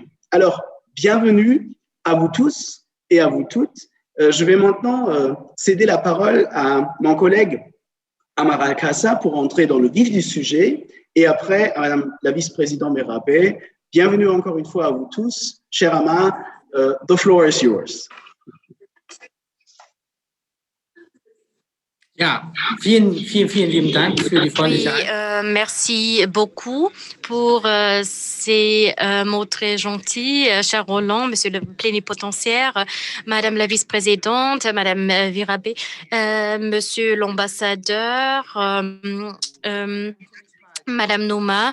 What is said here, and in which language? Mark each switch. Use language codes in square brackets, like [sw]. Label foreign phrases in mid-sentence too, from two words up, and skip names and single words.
[fr] Alors, bienvenue à vous tous et à vous toutes. Je vais maintenant céder la parole à mon collègue Amara Kassa pour entrer dans le vif du sujet et après à Madame la vice-présidente Merabé. Bienvenue encore une fois à vous tous. [en] Cher Amara, the floor is yours. [de] Ja, vielen lieben Dank für die freundliche [fr] merci beaucoup pour ces mots très gentils, cher Roland, monsieur le plénipotentiaire, madame la vice-présidente, madame Virabé, monsieur l'ambassadeur, madame Nouma.